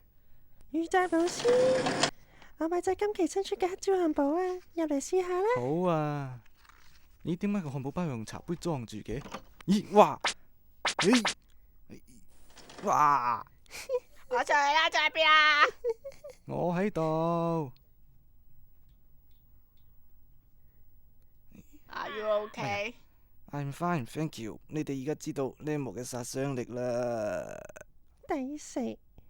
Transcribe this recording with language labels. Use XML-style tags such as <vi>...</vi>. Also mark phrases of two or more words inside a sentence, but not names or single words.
<yue>御宅老師，我買咗今期新出嘅黑椒漢堡啊，入嚟試下啦。好啊！咦，點解個漢堡包要用茶杯裝住嘅？咦，哇！哇！我在啦，在邊啊？我喺度。</yue> <en>Are you okay？ I'm fine, thank you。</en> <yue>你哋而家知道 Nemo 嘅殺傷力啦。抵死。</yue>